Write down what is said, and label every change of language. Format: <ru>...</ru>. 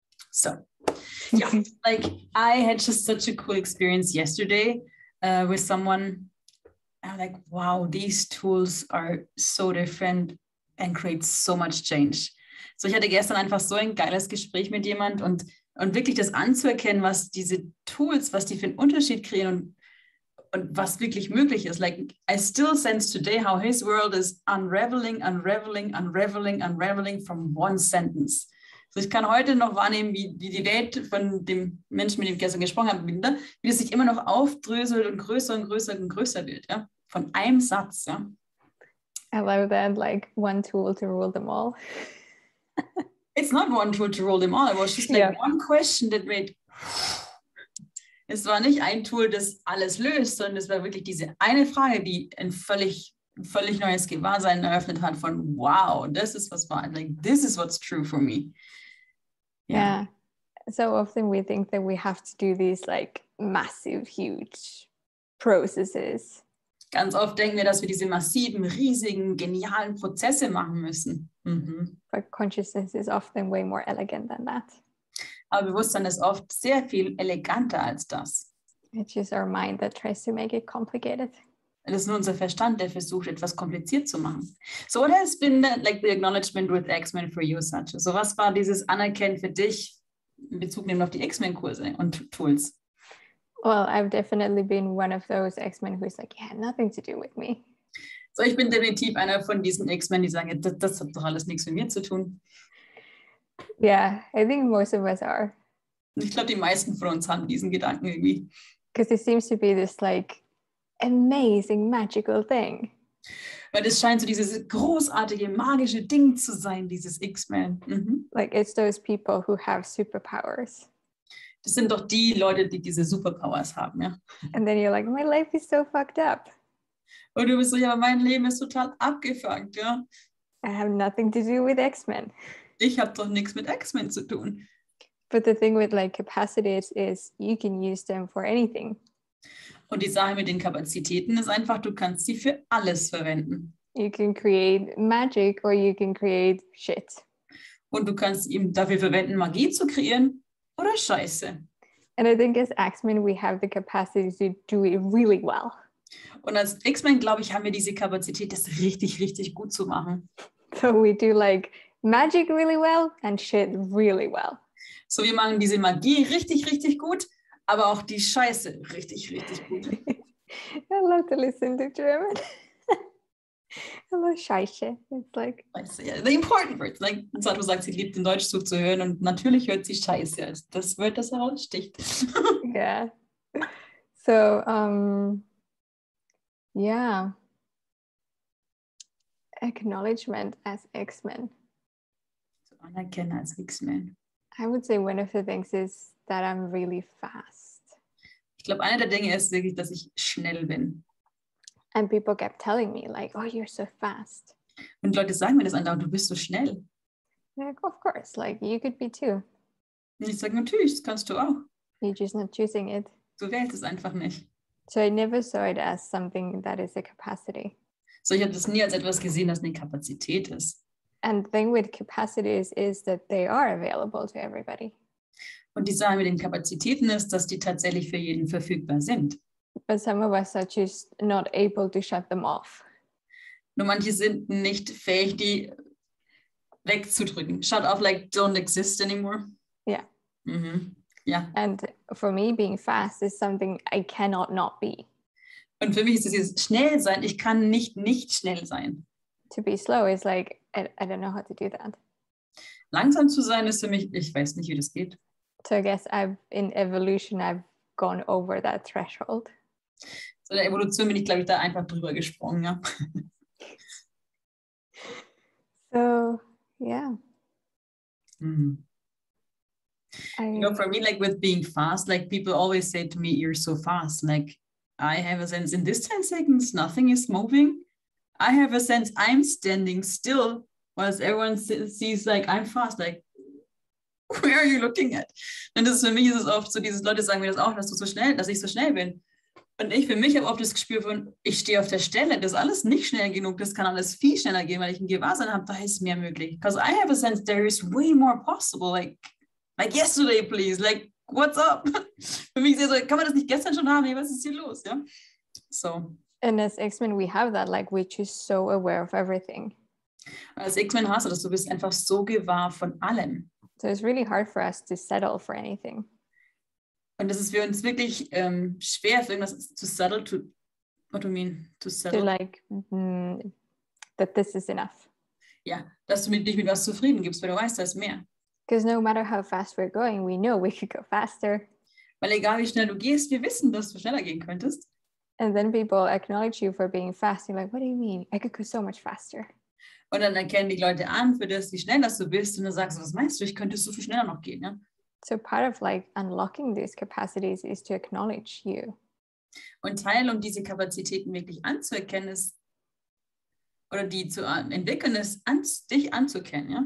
<en>So, yeah, like I had just such a cool experience yesterday with someone. I'm like, wow, these tools are so different and create so much change.</en> <de>So, ich hatte gestern einfach so ein geiles Gespräch mit jemand und wirklich das anzuerkennen, was diese Tools, was die für einen Unterschied kreieren und was wirklich möglich ist.</de> <en>Like, I still sense today how his world is unraveling from one sentence.</en> <de>So, ich kann heute noch wahrnehmen, wie die Welt von dem Menschen, mit dem ich gestern gesprochen habe, wie es sich immer noch aufdröselt und größer wird, ja? Von einem Satz, ja.</de> <en>I love that, like one tool to rule them all. It's not one tool to rule them all. It was just like one question that made...</en> <de>Es war nicht ein Tool, das alles löst, sondern es war wirklich diese eine Frage, die ein völlig neues Gewahrsein eröffnet hat von wow, das ist was wahr.</de> <en>Like, this is what's true for me. Yeah. So often we think that we have to do these like massive, huge processes.</en> <de>Ganz oft denken wir, dass wir diese massiven, riesigen, genialen Prozesse machen müssen. Mhm.</de> <en>But consciousness is often way more elegant than that.</en> <de>Aber Bewusstsein ist oft sehr viel eleganter als das.</de> <en>It's just our mind that tries to make it complicated.</en> <de>Es ist nur unser Verstand, der versucht, etwas kompliziert zu machen.</de> <en>So what has been like the acknowledgement with X-Men for you, Satu?</en> <de>So was war dieses Anerkennen für dich in Bezug nehmen auf die X-Men-Kurse und Tools?</de> <en>Well, I've definitely been one of those X-Men who's like, yeah, nothing to do with me.</en> <de>So, ich bin definitiv einer von diesen X-Men, die sagen, das hat doch alles nichts mit mir zu tun.</de> <en>Yeah, I think most of us are.</en> <de>Ich glaube, die meisten von uns haben diesen Gedanken irgendwie.</de> <en>Because it seems to be this like amazing, magical thing.</en> <de>Weil es scheint so dieses großartige, magische Ding zu sein, dieses X-Men. Mhm.</de> <en>Like it's those people who have superpowers.</en> <de>Das sind doch die Leute, die diese Superpowers haben, ja.</de> <en>And then you're like, my life is so fucked up.</en> <de>Und du bist so, ja, mein Leben ist total abgefuckt, ja.</de> <en>I have nothing to do with X-Men.</en> <de>Ich habe doch nichts mit X-Men zu tun.</de> <en>But the thing with like capacities is you can use them for anything.</en> <de>Und die Sache mit den Kapazitäten ist einfach, du kannst sie für alles verwenden.</de> <en>You can create magic or you can create shit.</en> <de>Und du kannst ihm dafür verwenden, Magie zu kreieren oder Scheiße.</de> <en>And I think as X-Men we have the capacity to do it really well.</en> <de>Und als X-Men, glaube ich, haben wir diese Kapazität, das richtig, richtig gut zu machen.</de> <en>So we do like magic really well and shit really well.</en> <de>So, wir machen diese Magie richtig, richtig gut, aber auch die Scheiße richtig, richtig gut.</de> <en>I love to listen to German. I love Scheiße. It's like... Yeah, the important words.</en> <de>Like Satu sagt, sie liebt in Deutsch zuzuhören und natürlich hört sie Scheiße. Also das Wort, das heraussticht.</de> <en>Yeah. So, yeah. Acknowledgement as X-Men.</en> <de>So, Anerkennen als X-Men.</de> <en>I would say one of the things is that I'm really fast.</en> <de>Ich glaube, einer der Dinge ist wirklich, dass ich schnell bin.</de> <en>And people kept telling me like, oh, you're so fast.</en> <de>Und Leute sagen mir das andauernd, du bist so schnell.</de> <en>Like, of course, like you could be too.</en> <de>Und ich sage, natürlich, das kannst du auch.</de> <en>You're just not choosing it.</en> <de>Du wählst es einfach nicht.</de> <en>So I never saw it as something that is a capacity.</en> <de>So, ich habe das nie als etwas gesehen, das eine Kapazität ist.</de> <en>And the thing with capacities is that they are available to everybody.</en> <de>Und die Sache mit den Kapazitäten ist, dass die tatsächlich für jeden verfügbar sind.</de> <en>But some of us are just not able to shut them off.</en> <de>Nur manche sind nicht fähig, die wegzudrücken.</de> <en>Shut off, like don't exist anymore. Yeah. Mhm. Ja. And for me, being fast is something I cannot not be.</en> <de>Und für mich ist es dieses schnell sein. Ich kann nicht schnell sein.</de> <en>To be slow is like, I don't know how to do that.</en> <de>Langsam zu sein ist für mich, ich weiß nicht, wie das geht.</de> <en>So I guess in evolution, I've gone over that threshold.</en> <de>So in der Evolution bin ich, glaube ich, da einfach drüber gesprungen, ja.</de> <en>So, yeah. Mhm. You know, for me, like with being fast, like people always say to me, you're so fast. Like I have a sense in this 10 seconds, nothing is moving. I have a sense I'm standing still, whilst everyone sees like I'm fast. Like, where are you looking at?</en> <de>Und das für mich ist es oft so, diese Leute sagen mir das auch, dass ich so schnell bin. Und ich für mich habe oft das Gespür von, ich stehe auf der Stelle, das ist alles nicht schnell genug, das kann alles viel schneller gehen, weil ich ein Gewahrsein habe, da ist mehr möglich.</de> <en>Because I have a sense there is way more possible, like yesterday, please, like, what's up?</en> <de>Für mich ist es so, kann man das nicht gestern schon haben? Nee, was ist hier los? Ja? So.</de> <en>And as X-Men, we have that, like, we're just so aware of everything.</en> <de>Als X-Men hast du das, du bist einfach so gewahr von allem.</de> <en>So it's really hard for us to settle for anything.</en> <de>Und das ist für uns wirklich schwer, für irgendwas zu settle,</de> <en>what do you mean? To settle? To like, that this is enough.</en> <de>Ja, dass du dich mit was zufrieden gibst, weil du weißt, da ist mehr.</de> <en>Because no matter how fast we're going, we know we could go faster.</en> <de>Weil egal wie schnell du gehst, wir wissen, dass du schneller gehen könntest.</de> <en>And then people acknowledge you for being fast. You're like, what do you mean? I could go so much faster.</en> <de>Und dann erkennen die Leute an, für das, wie schnell das du bist. Und dann sagst du, was meinst du, ich könnte so viel schneller noch gehen. Ja?</de> <en>So part of like unlocking these capacities is to acknowledge you.</en> <de>Und Teil, um diese Kapazitäten wirklich anzuerkennen, ist, oder die zu entwickeln, ist, dich anzuerkennen.</de>